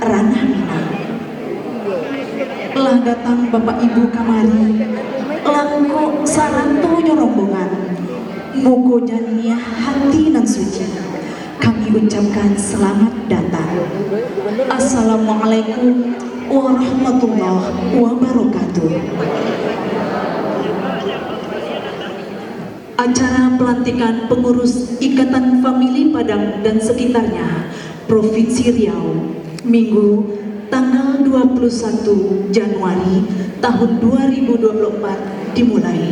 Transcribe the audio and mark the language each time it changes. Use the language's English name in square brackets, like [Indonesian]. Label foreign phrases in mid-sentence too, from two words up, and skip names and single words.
[Indonesian] tanah Minang. [Minangkabau] Lah datang Bapak Ibu kamari, langko sarantoyo rombongan, mugo jania hati nan suci. [Indonesian] Kami ucapkan selamat datang. [Arabic] السلام عليكم ورحمة الله وبركاته. [Indonesian] Acara pelantikan pengurus Ikatan Famili Padang dan sekitarnya Provinsi Riau Minggu tanggal 21 Januari tahun 2024 dimulai.